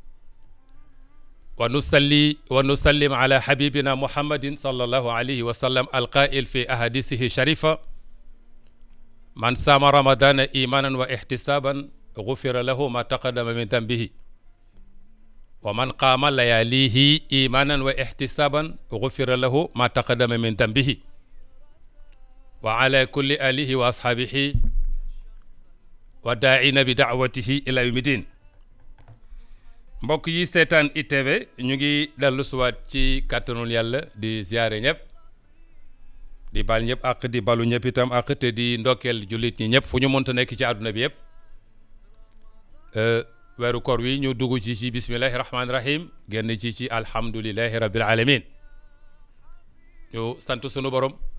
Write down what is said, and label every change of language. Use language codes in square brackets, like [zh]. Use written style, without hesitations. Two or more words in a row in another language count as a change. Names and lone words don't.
[ar] ونصلي ونسلم على حبيبنا محمد صلى الله عليه وسلم القائل في أحاديثه الشريفة من صام رمضان إيمانا واحتسابا غفر له ما تقدم من ذنبه ومن قام لياليه إيمانا واحتسابا غفر له ما تقدم من ذنبه وعلى كل آله وأصحابه وداعين بدعوته إلى يوم الدين. [wo] mbokk yi seetaan ITV ñu ngi dellu suwaat ci kàttanul yàlla di ziyaare ñëpp di bal ñëpp ak di balu ñëpp itam ak te di ndokkeel jullit ñi ñëpp fu ñu mënta nekk ci àdduna bi yëpp weeru koor wi ñu dugg ci [ar] بسم الله الرحمن الرحيم [wo] génn ci [ar] الحمد لله رب العالمين [wo] ñu sant sunu borom